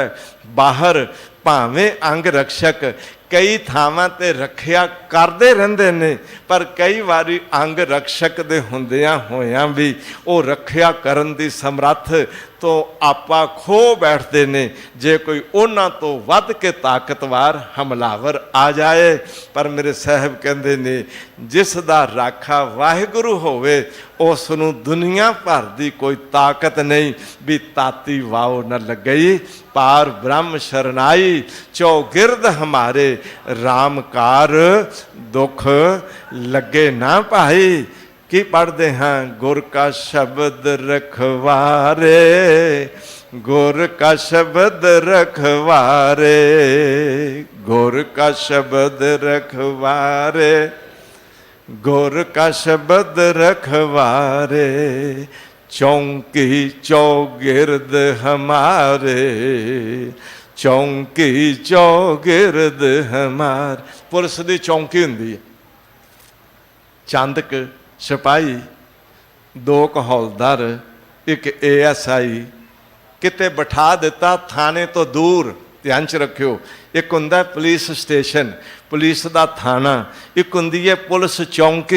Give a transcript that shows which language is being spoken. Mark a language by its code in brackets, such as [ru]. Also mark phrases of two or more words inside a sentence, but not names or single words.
[pa] ਬਾਹਰ ਭਾਵੇਂ ਅੰਗ ਰੱਖਿਅਕ ਕਈ ਥਾਵਾਂ ਤੇ ਰੱਖਿਆ ਕਰਦੇ ਰਹਿੰਦੇ ਨੇ, ਪਰ ਕਈ ਵਾਰੀ ਅੰਗ ਰੱਖਿਅਕ ਦੇ ਹੁੰਦਿਆਂ ਹੋਇਆਂ ਵੀ ਉਹ ਰੱਖਿਆ ਕਰਨ ਦੀ ਸਮਰੱਥਾ ਤੋਂ ਆਪਾ ਖੋ ਬੈਠਦੇ ਨੇ ਜੇ ਕੋਈ ਉਨ੍ਹਾਂ ਤੋਂ ਵੱਧ ਕੇ ਤਾਕਤਵਰ ਹਮਲਾਵਰ ਆ ਜਾਏ। ਪਰ ਮੇਰੇ ਸਾਹਬ ਕਹਿੰਦੇ ਨੇ ਜਿਸ ਦਾ ਰਾਖਾ ਵਾਹਿਗੁਰੂ ਹੋਵੇ ਉਸਨੂੰ ਦੁਨੀਆ ਭਰ ਦੀ ਕੋਈ ਤਾਕਤ ਨਹੀਂ ਭੀ ਤਾਤੀ ਵਾਓ ਨ ਲਗਈ। ਪਾਰ ਬ੍ਰਹਮ ਸ਼ਰਣਾਈ ਚੌਗਿਰਦ ਹਮਾਰੇ, ਰਾਮ ਕਾਰ ਦੁਖ ਲਗੇ ਨਾ ਪਾਈ। [hi] की पढ़ते हैं? [pa] ਗੁਰ ਕਾ ਸ਼ਬਦ ਰਖਵਾਰੇ, ਗੁਰ ਕਾ ਸ਼ਬਦ ਰਖਵਾਰੇ, ਗੁਰ ਕਾ ਸ਼ਬਦ ਰਖਵਾਰੇ, ਗੁਰ ਕਾ ਸ਼ਬਦ ਰਖਵਾਰੇ। ਚੌਂਕੀ ਚੌਗਿਰਦ ਹਮਾਰੇ, ਚੌਂਕੀ ਚੌਗਿਰਦ ਹਮਾਰ। ਪੁਲਿਸ ਕੀ ਚੌਂਕੀ ਹੁੰਦੀ ਹੈ, ਚੰਦ ਸਿਪਾਹੀ, ਦੋ ਹੌਲਦਾਰ, ਇਕ ASI ਕਿਤੇ ਬਿਠਾ ਦਿੱਤਾ ਥਾਣੇ ਤੋਂ ਦੂਰ। ਧਿਆਨ ਚ ਰੱਖਿਓ, ਇਕ ਹੁੰਦਾ [en] police station, [pa] , ਪੁਲਿਸ ਕਾ ਥਾਣਾ, ਇਕ ਹੁੰਦੀ ਹੈ ਪੁਲਿਸ ਚੌਂਕੀ।